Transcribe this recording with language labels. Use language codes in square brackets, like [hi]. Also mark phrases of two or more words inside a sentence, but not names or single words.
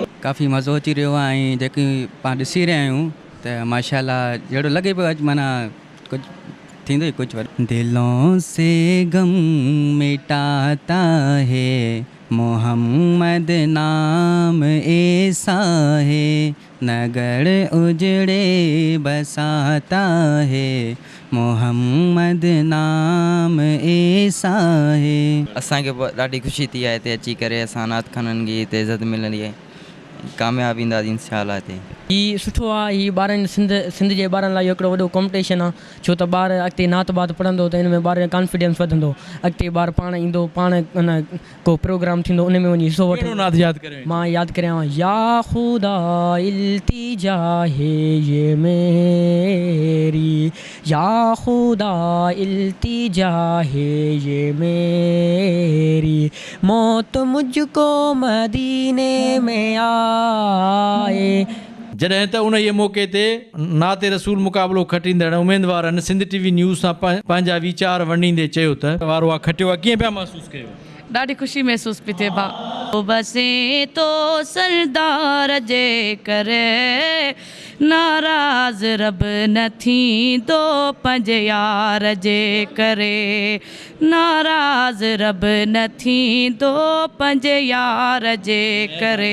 [sd] काफ़ी मज़ो अची रहियो आहे ऐं जेकी पाण ॾिसी रहिया आहियूं त माशाल्लाह जहिड़ो लॻे पियो अॼु माना कुझु थींदो ई कुझु वॾो। [ur] دلوں سے غم مٹاتا ہے محمد نام ایسا ہے نگر اجڑے بساتا ہے محمد نام ایسا ہے. [sd] असांखे ॾाढी ख़ुशी थी आहे हिते अची करे असां नात ख़ाननि जी हिते इज़त मिलंदी आहे कामयाबु ईंदासीं इंशाअल्लाह हिते। हीउ सुठो आहे, हीउ ॿारनि सिंध जे ॿारनि लाइ हिकिड़ो वॾो कॉम्पिटिशन आहे छो त ॿार अॻिते नात बात पढ़ंदो त हिन में ॿार जो कॉन्फिडेंस वधंदो, अॻिते ॿार पाण ईंदो पाण को प्रोग्राम थींदो उन में वञी हिसो वठो। नात यादि करे मां यादि करियां [ur] یا خدا التجا ہے یہ میری یا خدا التجا ہے یہ میری موت مجھ کو مدینے میں آئے. [sd] जॾहिं त उन जे मौक़े ते नाते रसूल मुक़ाबिलो खटींदड़ उमेदवारनि सिंध टीवी न्यूज़ सां पंहिंजा वीचार वंडींदे चयो त वारो आहे खटियो आहे, कीअं पिया महसूसु कयो? ॾाढी ख़ुशी महसूस पई थिए भा बसे तो सरदार जे करे नाराज़ रब न थींदो पंहिंजे यार जे करे नाराज़ रब न थींदो पंहिंजे यार जे करे।